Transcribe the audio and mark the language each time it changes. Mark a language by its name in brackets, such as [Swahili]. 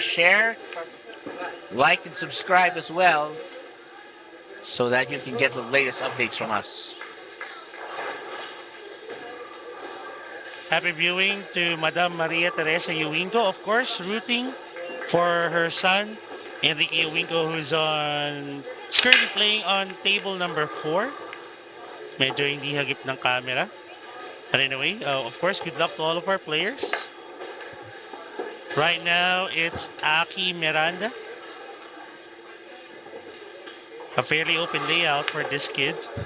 [English] Share, like, and subscribe as well so that you can get the latest updates from us. Happy viewing to Madam Maria Teresa Uwingo, of course, rooting for her son, Enrique Uwingo, who's currently playing on table number 4. [Filipino] Medyo hindi hagip ng camera. [English] But anyway, of course, good luck to all of our players. Right now, it's Achilles Miranda. A fairly open layout for this kid.